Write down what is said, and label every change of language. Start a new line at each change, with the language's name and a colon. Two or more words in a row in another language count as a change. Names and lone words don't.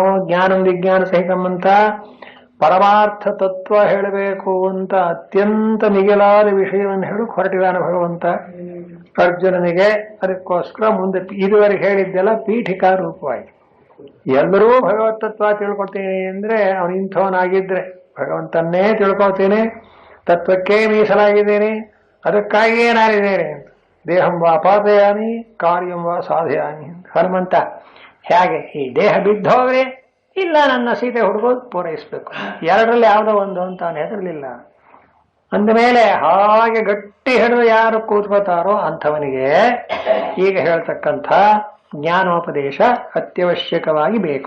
Kannada: ಜ್ಞಾನ ವಿಜ್ಞಾನ ಸಹಿತಂತ ಪರಮಾರ್ಥ ತತ್ವ ಹೇಳಬೇಕು ಅಂತ ಅತ್ಯಂತ ಮಿಗಿಲಾದ ವಿಷಯವನ್ನು ಹೇಳಕ್ ಹೊರಟಿದ್ದಾನೆ ಭಗವಂತ ಅರ್ಜುನನಿಗೆ. ಅದಕ್ಕೋಸ್ಕರ ಮುಂದೆ ಇದುವರೆಗೆ ಹೇಳಿದ್ದೆಲ್ಲ ಪೀಠಿಕಾ ರೂಪವಾಯಿತು. ಎಲ್ಲರೂ ಭಗವತ್ ತತ್ವ ತಿಳ್ಕೊಳ್ತೀನಿ ಅಂದ್ರೆ ಅವನು ಇಂಥವನಾಗಿದ್ರೆ ಭಗವಂತನ್ನೇ ತಿಳ್ಕೊಳ್ತೀನಿ, ತತ್ವಕ್ಕೆ ಮೀಸಲಾಗಿದ್ದೇನೆ, ಅದಕ್ಕಾಗಿಯೇ ನಾನಿದ್ದೇನೆ ಅಂತ.
Sanskrit: ದೇಹಂ ವಾ ಪಾದಯಾನಿ ಕಾರ್ಯಂ ವಾ ಸಾಧಯಾನಿ.
Kannada: ಹನುಮಂತ ಹೇಗೆ ಈ ದೇಹ ಬಿದ್ದೋಗ್ರೆ ಇಲ್ಲ ನನ್ನ ಸೀತೆ ಹುಡುಗೋದು ಪೂರೈಸ್ಬೇಕು, ಎರಡರಲ್ಲಿ ಯಾವುದೋ ಒಂದು ಅಂತ ಅವನು ಹೆದರಲಿಲ್ಲ. ಅಂದಮೇಲೆ ಹಾಗೆ ಗಟ್ಟಿ ಹಿಡಿದು ಯಾರು ಕೂತ್ಕೋತಾರೋ ಅಂಥವನಿಗೆ ಈಗ ಹೇಳ್ತಕ್ಕಂಥ ಜ್ಞಾನೋಪದೇಶ ಅತ್ಯವಶ್ಯಕವಾಗಿ ಬೇಕು.